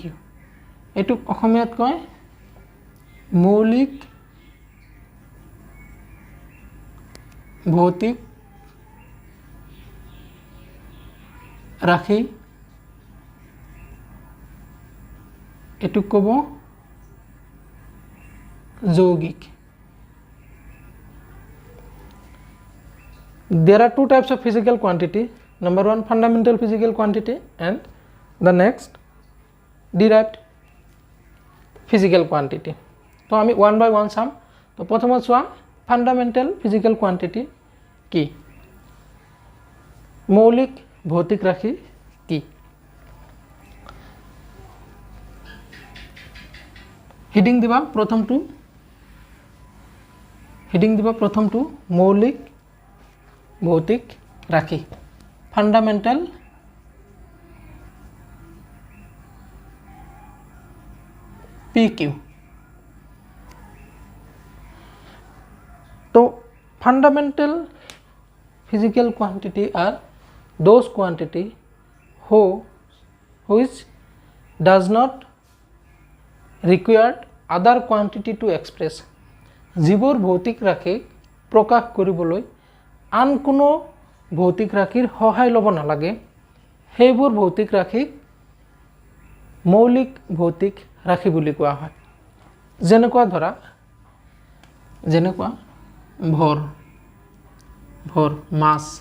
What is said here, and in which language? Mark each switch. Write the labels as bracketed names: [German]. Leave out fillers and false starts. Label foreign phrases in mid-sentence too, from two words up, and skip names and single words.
[Assamese] এইটোক অসমীয়াত কয় মৌলিক ভৌতিক ৰাশি, এটুক ক'ব যৌগিক। [English] There are two types of physical quantity. Number one, fundamental physical quantity, and the next, derived physical quantity. [Assamese] তো আমি [English] one by one [Assamese] চাম। তো প্ৰথমত চোৱা [English] fundamental physical quantity [Assamese] কি, মৌলিক ভৌতিক ৰাশি কি। হেডিং দিবা প্ৰথমটো মৌলিক ভৌতিক ৰাশি, [English] fundamental PQ. তো fundamental physical quantity are those quantity which does not require other quantity to express। [Assamese] যিবোৰ ভৌতিক ৰাশি প্ৰকাশ কৰিবলৈ আন কোনো ভৌতিক ৰাশিৰ সহায় ল'ব নালাগে, সেইবোৰ ভৌতিক ৰাশিক মৌলিক ভৌতিক ৰাশি বুলি কোৱা হয়। যেনেকুৱা ভৰ মাছ।